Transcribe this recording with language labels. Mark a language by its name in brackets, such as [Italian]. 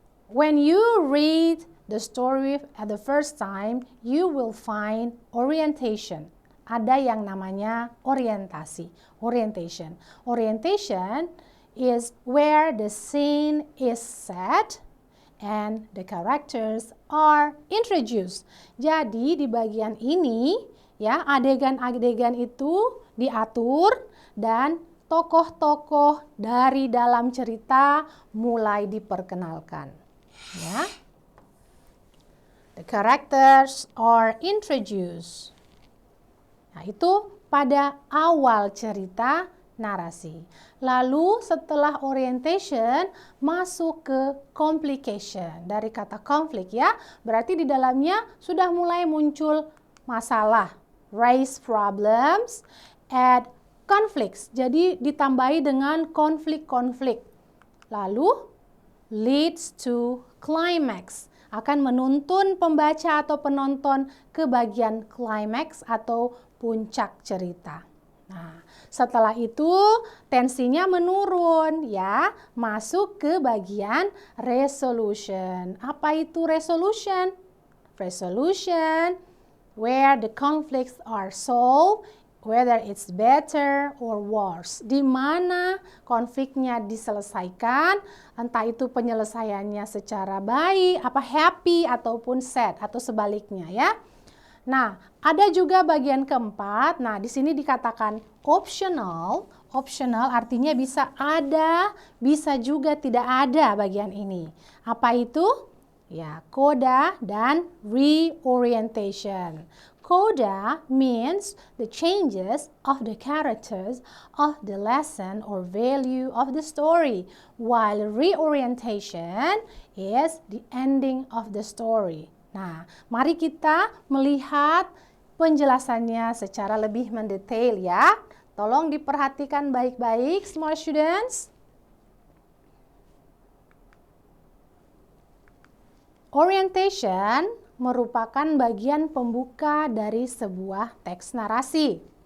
[English] When you read the story at the first time, you will find orientation. [Indonesian] Ada yang namanya orientasi, orientation. [English] Orientation is where the scene is set and the characters are introduced. [Indonesian] Jadi di bagian ini ya, adegan-adegan itu diatur dan tokoh-tokoh dari dalam cerita mulai diperkenalkan. Ya. [English] The characters are introduced. [Indonesian] Nah, itu pada awal cerita narasi. Lalu setelah orientation masuk ke complication. Dari kata konflik ya, berarti di dalamnya sudah mulai muncul masalah. [English] Raise problems, add conflicts. [Indonesian] Jadi ditambahi dengan konflik-konflik. Lalu [English] leads to climax. [Indonesian] Akan menuntun pembaca atau penonton ke bagian climax atau puncak cerita. Nah, setelah itu tensinya menurun ya, masuk ke bagian resolution. Apa itu resolution? [English] Resolution where the conflicts are solved, whether it's better or worse. [Indonesian] Di mana konfliknya diselesaikan, entah itu penyelesaiannya secara baik, happy ataupun sad atau sebaliknya ya. Nah, ada juga bagian keempat. Nah, di sini dikatakan optional. Optional artinya bisa ada, bisa juga tidak ada bagian ini. Apa itu? Ya, coda dan reorientation. [English] Coda means the changes of the characters of the lesson or value of the story, while reorientation is the ending of the story. [Indonesian] Nah, mari kita melihat penjelasannya secara lebih mendetail ya. Tolong diperhatikan baik-baik semua students. Orientation merupakan bagian pembuka dari sebuah teks narasi.